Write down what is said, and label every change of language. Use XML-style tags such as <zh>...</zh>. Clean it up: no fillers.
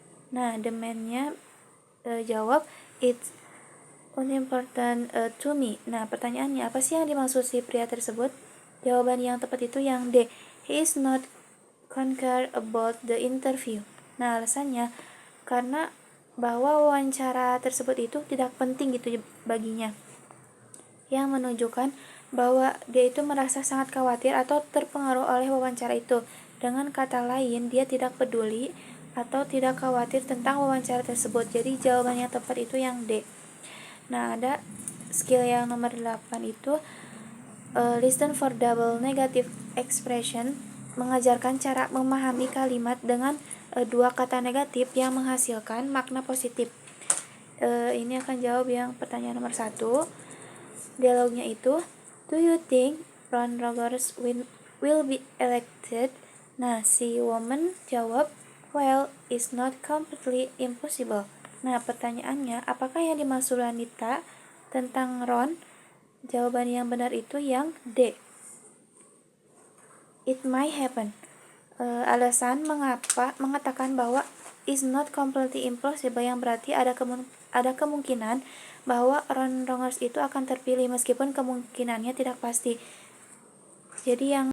<en>Nah, the man-nya</en> <id>jawab,</id> <en>"It's unimportant to me."</en> <id>Nah, pertanyaannya, apa sih yang dimaksud si pria tersebut? Jawaban yang tepat itu yang D.</id> <en>He is not concerned about the interview.</en> <id>Nah, alasannya karena bahwa wawancara tersebut itu tidak penting gitu baginya, yang menunjukkan bahwa dia itu merasa sangat khawatir atau terpengaruh oleh wawancara itu. Dengan kata lain, dia tidak peduli atau tidak khawatir tentang wawancara tersebut. Jadi jawaban yang tepat itu yang D. Nah, ada skill yang nomor 8 itu</id> <en>listen for double negative expression,</en> <id>mengajarkan cara memahami kalimat dengan dua kata negatif yang menghasilkan makna positif. Ini akan jawab yang pertanyaan nomor 1. Dialognya itu,</id> <en>do you think Ron Rogers will be elected? Nah, si woman</en> <id>jawab,</id> <en>well, it's not completely impossible.</en> <id>Nah, pertanyaannya, apakah yang dimaksud wanita tentang Ron? Jawaban yang benar itu yang D.</id> <en>It might happen.</en> <id>Alasan mengapa mengatakan bahwa</id> <en>is not completely impossible</en> <id>yang berarti ada kemungkinan bahwa Ron Rogers itu akan terpilih meskipun kemungkinannya tidak pasti. Jadi yang</id>